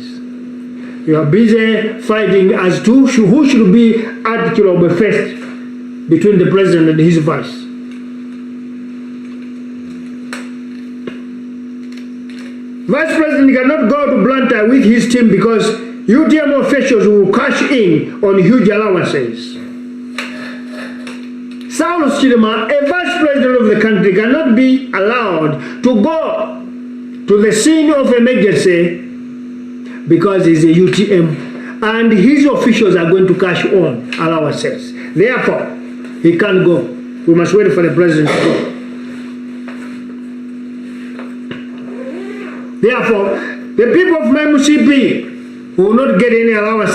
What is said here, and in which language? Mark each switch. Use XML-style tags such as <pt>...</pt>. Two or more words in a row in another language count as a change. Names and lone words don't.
<en>You are busy fighting as to who should be at Kilobe first between the president and his vice. Vice President cannot go to Blantyre with his team because UTM officials will cash in on huge allowances. Saulus Chilima, a vice president of the country, cannot be allowed to go to the scene of emergency because he's a UTM and his officials are going to cash on allowances. Therefore, he can't go. We must wait for the president to go. Therefore, the people of MCP will not get any allowance.</en>